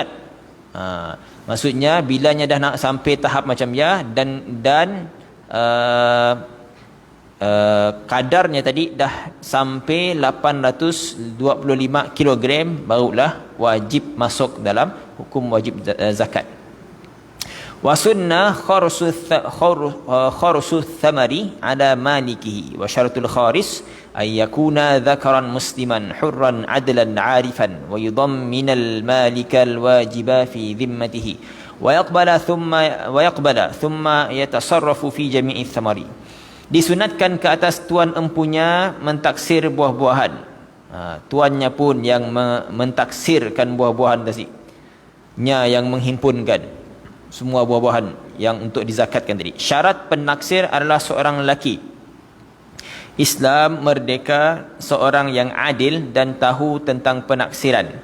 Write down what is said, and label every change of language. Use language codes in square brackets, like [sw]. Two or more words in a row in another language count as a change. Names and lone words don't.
[ms] Maksudnya bilanya dah nak sampai tahap macam ya dan kadarnya tadi dah sampai 825 kilogram, barulah wajib masuk dalam hukum wajib zakat. [ar] وسن خرص الثمر على مالكه وشرط الخارص أن يكون ذكرا مسلما حرا عدلا عارفا ويضمن المالك الواجب في ذمته ويقبل ثم يتصرف في جميع الثمر. [ms] Disunatkan ke atas tuan empunya mentaksir buah-buahan. Tuannya pun yang mentaksirkan buah-buahan tadi, nya yang menghimpunkan semua buah-buahan yang untuk dizakatkan tadi. Syarat penaksir adalah seorang lelaki Islam, merdeka, seorang yang adil dan tahu tentang penaksiran.